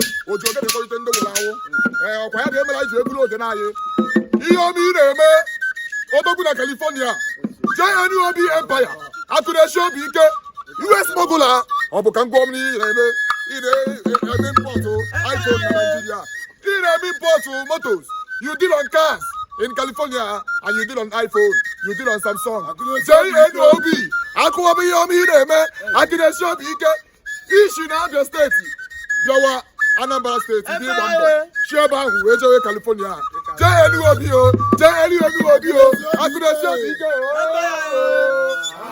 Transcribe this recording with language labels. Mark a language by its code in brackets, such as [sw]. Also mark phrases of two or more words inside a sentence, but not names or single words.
[ig] O ji ogene kpọrite ndị nwụrụ anwụ. Ee, ọkwa ya ga-emere anyị ji ebulu ogene anyị. Ihe ọma ị na-eme, odogwu na California. J N U O B Empire. Akụ na-esi obi ike. U S smuggler. Ọ bụ ka m gwa m n'ihe ị na-eme. Ị na-eme import iPhone na Nigeria. Ị na-eme import motos. [en] You deal on cars in California and you deal on iPhone. You deal on Samsung. [ig] J N U O B. Akụ ọma ihe ọma ị na-eme. Akụ na-esi obi ike. Ishi na Abia State, bịawa Anambra State, ndị ịgba mbọ. Ebe Chi ebe ahụ wee jewe California. J N O B o, J N O B o, akụnezi obi ike o. Ebe